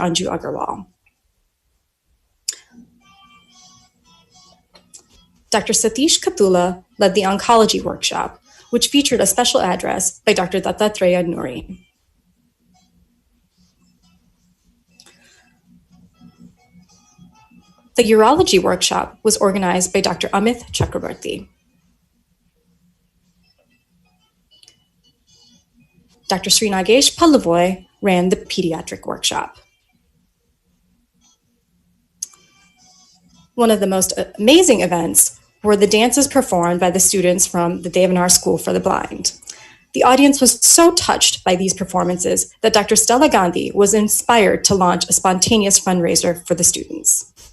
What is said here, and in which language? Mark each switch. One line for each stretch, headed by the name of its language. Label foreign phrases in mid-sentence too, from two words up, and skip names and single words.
English: Anju Agarwal. Dr. Satish Kathula led the oncology workshop, which featured a special address by Dr. Dattatreya Nuri. The urology workshop was organized by Dr. Amit Chakrabarti. Dr. Srinagesh Pallavoy ran the pediatric workshop. One of the most amazing events were the dances performed by the students from the Devanar School for the Blind. The audience was so touched by these performances that Dr. Stella Gandhi was inspired to launch a spontaneous fundraiser for the students.